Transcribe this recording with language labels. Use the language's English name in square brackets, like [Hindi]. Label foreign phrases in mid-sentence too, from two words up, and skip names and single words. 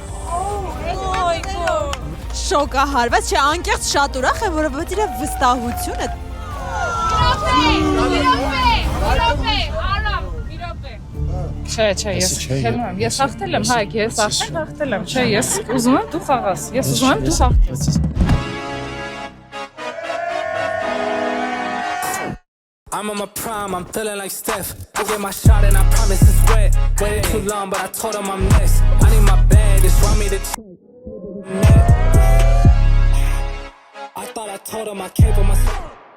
[Armenian] Շոկահարված, չէ, անկեղծ շատ ուրախ է, որովհետև իր վստահությունը։ Չէ, ես խելում եմ, ես հաղթել եմ, հայք, ես արդեն հաղթել եմ, չէ, ես ուզում եմ դու խաղաս, ես ուզում եմ դու հաղթես։ [English] I'm on my prime, I'm feeling like Steph. I get my shot and I promise it's wet. Waited too long, but I told him I'm next. I need my bag, just want me to I thought I told him I came for myself.